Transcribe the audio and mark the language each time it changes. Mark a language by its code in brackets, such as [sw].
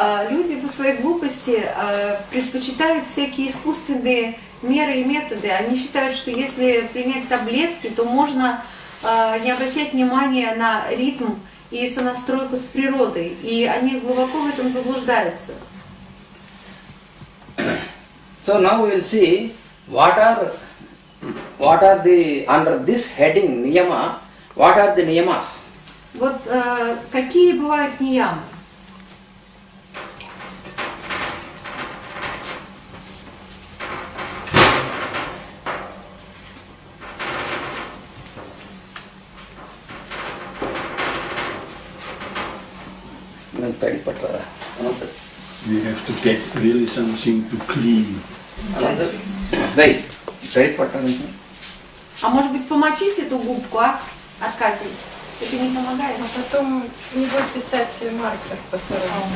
[ru] Люди по своей глупости предпочитают всякие искусственные меры и методы. Они считают, что если принять таблетки, то можно не обращать внимания на ритм и сонастройку с природой. И они глубоко в этом заблуждаются. [en] So now we will see what are the, under this heading niyama, what are the niyamas. [ru] Вот какие бывают ниямы? Tadipatra. [en] We have to get really something to clean. Right. Tadipatra. [ru] А может быть, помочить эту губку, а, Аркадий? Это не помогает? А потом не будет писать маркер по сырому.